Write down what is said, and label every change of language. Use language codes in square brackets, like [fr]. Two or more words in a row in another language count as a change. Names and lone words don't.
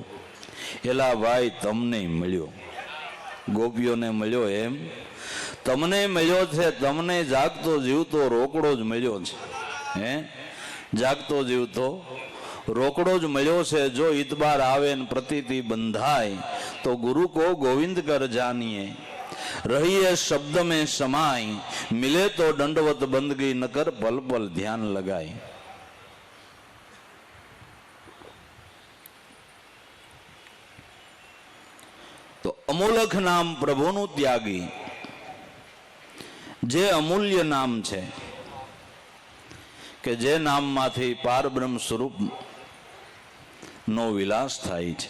[gu] એલા ભાઈ તમને મળ્યો, ગોપીઓને મળ્યો એમ તમને મળ્યો છે. તમને જાગતો જીવતો રોકડો જ મળ્યો છે. જાગતો જીવતો રોકડો જ મળ્યો છે. જો ઇતબાર આવે ને પ્રતીતિ બંધાય તો [hi] गुरु को गोविंद कर जानिए. रहिए शब्द में समाई, मिले तो दंडवत बंदगी न कर पल पल ध्यान लगाई. [gu] તો અમૂલક નામ પ્રભુનું ત્યાગી, જે અમૂલ્ય નામ છે કે જે નામમાંથી પારબ્રહ્મ સ્વરૂપ નો વિલાસ થાય છે.